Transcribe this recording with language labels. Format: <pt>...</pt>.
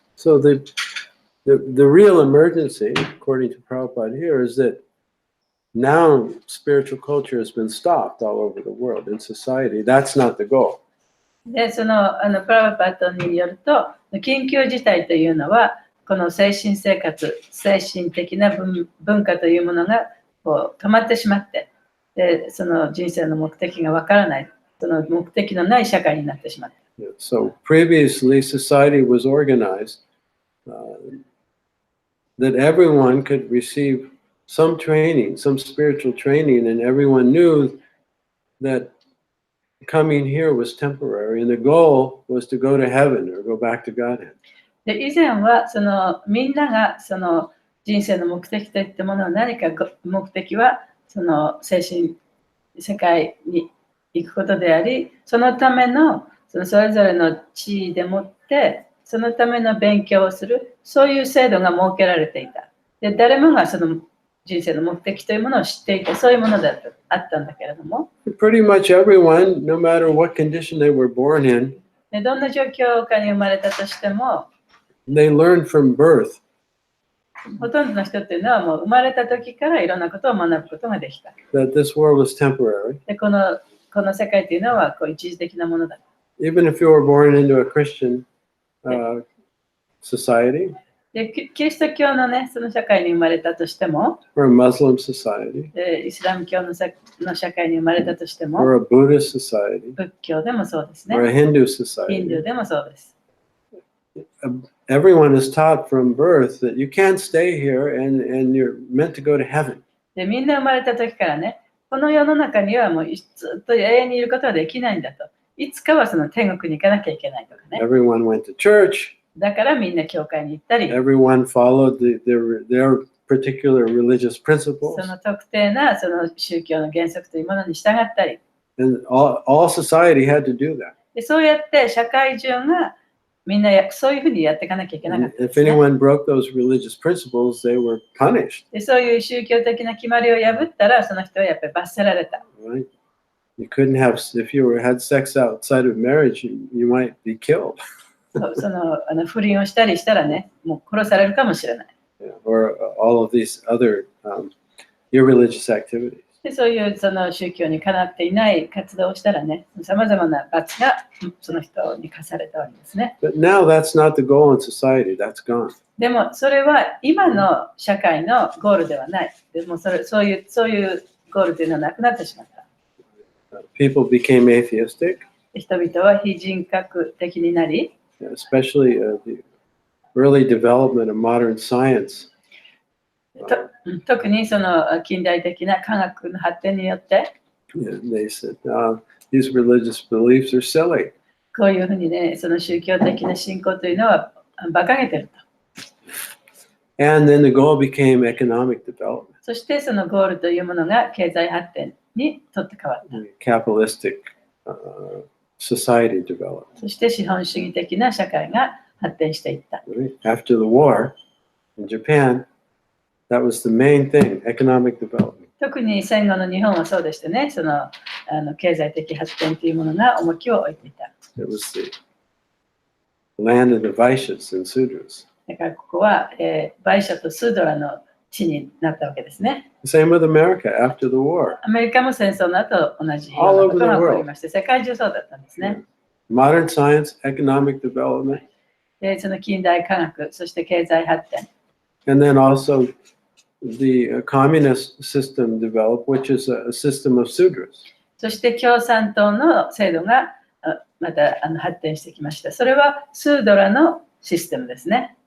<en>So the real emergency, according to Prabhupada here, is that now spiritual culture has been stopped all over the world in society. That's not the goal.</en> <ja>で、プラバパットによると、緊急事態というのは、この精神生活、精神的な文化というものがこう止まってしまって、で、その人生の目的がわからない、その目的のない社会になってしまった。</ja> <en>So previously, society was organized that everyone could receive some training, some spiritual training, and everyone knew that coming here was temporary, and the goal was to go to heaven or go back to Godhead.</en> <ja>で以前はそのみんながその人生の目的といったものは何か目的はその精神世界に行くことであり、そのためのそれぞれの地位でもってそのための勉強をする、そういう制度が設けられていた。で誰もがその人生の目的というものを知っていて、そういうものだとあったんだけれども、</ja> <en>Pretty much everyone, no matter what condition they were born in,</en> <ja>でどんな状況下に生まれたとしても、</ja> <en>they learned from birth</en> <ja>ほとんどの人っていうのはもう生まれた時からいろんなことを学ぶことができた。</ja> <en>that this world was temporary.</en> <ja>でこの世界というのはこう一時的なものだ。</ja> <en>Even if you were born into a Christian society</en> <ja>でキリスト教のね、その社会に生まれたとしても、</ja> <en>or a Muslim society</en> <ja>でイスラム教の社会に生まれたとしても、</ja> <en>or a Buddhist society</en> <ja>仏教でもそうですね。</ja> <en>or a Hindu</en> <ja>ヒンド</ja> <en>society,</en> <ja>ゥーでもそうです。</ja> <en>everyone is taught from birth that you can't stay here and you're meant to go to heaven.</en> <ja>でみんな生まれた時からね、この世の中にはもうずっと永遠にいることはできないんだと。いつかはその天国に行かなきゃいけないとかね。</ja> <en>Everyone went to church.</en> <ja>だからみんな教会に行ったり、</ja> <en>Everyone followed their particular religious</en> <ja>そ</ja> <en>principles.</en> <ja>の特定なその宗教の原則というものに従ったり、</ja> <en>And all society had to do that.</en> <ja>でそうやって社会中がみんなそういうふうにやっていかなきゃいけなかったで</ja> <en>If</en> <ja>すね。</ja> <en>anyone broke those religious principles, they were punished.</en> <ja>でそういう宗教的な決まりを破ったら、その人はやっぱり罰せられた。</ja> <en>Right? You couldn't have, if you had sex outside of marriage, you might be killed.</en> <ja>その不倫をしたりしたらね、もう殺されるかもしれない。</ja> <en>Yeah, or all of these other irreligious activities.</en> <ja>でそういうその宗教にかなっていない活動をしたらね、さまざまな罰がその人に課されたわけですね。</ja> <en>But now that's not the goal in society. That's gone.</en> <ja>でもそれは今の社会のゴールではない。でもそういうゴールというのはなくなってしまった。</ja> <en>People became atheistic,</en> <ja>人々は非人格的になり、</ja> <en>especially the early development of modern science.</en> <ja>特にその近代的な科学の発展によって、</ja> <en>They said, these religious beliefs are silly.</en> <ja>こういうふうにね、その宗教的な信仰というのは馬鹿げてると。</ja> <en>And then the goal became economic development,</en> <ja>そしてそのゴールというものが経済発展にとって変わった。</ja> <en>capitalistic society developed.</en> <ja>そして資本主義的な社会が発展していった。</ja> <en>Right? After the war in Japan, That was the main thing, economic development.</en> <ja>特に戦後の日本はそうでしてね、経済的発展というものが重きを置いていた。</ja> <en>It was the land of the Vaishyas and Sudras.</en> <ja>だからここは、バイシャとスードラの地になったわけですね。</ja> <en>Same with America after the war.</en> <ja>アメリカも戦争の後同じようなことが起こりまして、世界中そうだったんですね。</ja> <en>Modern science, economic development,</en> <ja>で、その近代科学、そして経済発展。</ja> <en>and then also the communist system developed, which is a system of Sudras.</en> <ja>そして共産党の制度がまた発展してきました。それはスードラのシステムですね。</ja>